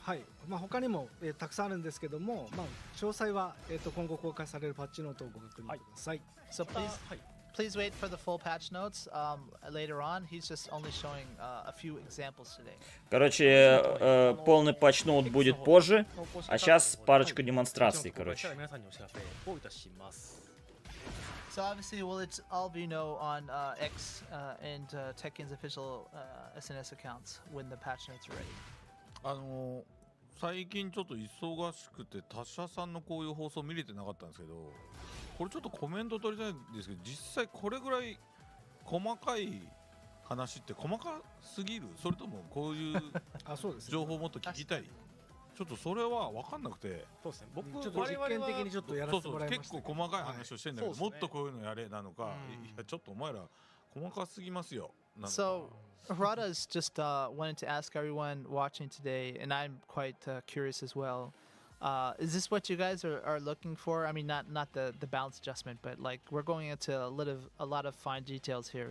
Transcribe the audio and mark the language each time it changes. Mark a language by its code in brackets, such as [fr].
[ja] はい、まあ他にも、たくさんあるんですけども、まあ詳細は今後公開されるパッチノートをご確認ください。 [en] So please wait for the full patch notes later on. He's just only showing a few examples today. [ru] Короче, полный патчноут будет позже, а сейчас парочку демонстраций, короче. [ja] 皆さんにお知らせをいたします。 [en] So obviously, well, it's all of you know on X and TEKKEN's official SNS accounts when the patch notes are ready. [ja] 最近ちょっと忙しくて他社さんのこういう放送見れてなかったんですけど、これちょっとコメント取りたいんですけど、実際これぐらい細かい話って細かすぎる、それともこういうあ、そうですね。情報をもっと聞きたい、ちょっとそれは分かんなくて、そうですね。僕ちょっと実験的にちょっとやらせてもらいま結した。構細かい話をしてんだけど、はいそうですねもっとこういうのやれなのか、うんいやちょっとお前ら細かすぎますよ。なんか [en] So Harada's just wanted to ask everyone watching today, and I'm quite curious as well. Is this what you guys are looking for? I mean, not the balance adjustment, but like we're going into a lot of fine details here.